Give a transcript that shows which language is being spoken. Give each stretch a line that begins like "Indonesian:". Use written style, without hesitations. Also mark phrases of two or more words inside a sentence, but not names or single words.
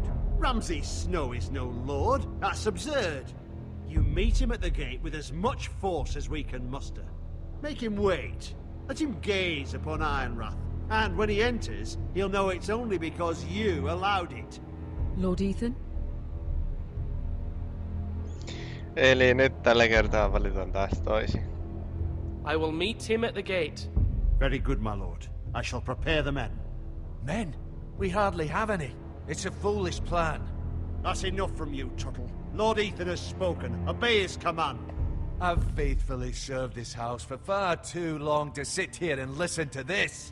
English: Ramsay Snow is no lord. That's absurd. You meet him at the gate with as much force as we can muster. Make him wait. Let him gaze upon Ironrath. And when he enters, he'll know it's only because you allowed it. Lord Ethan?
Finnish: Eli nyt tällä kertaa valitaan taas toisin.
English: I will meet him at the gate. Very good, my lord. I shall prepare the men. Men? We hardly have any. It's a foolish plan. That's enough from you, Tuttle. Lord Ethan has spoken. Obey his command. I've faithfully served this house for far too long to sit here and listen to this.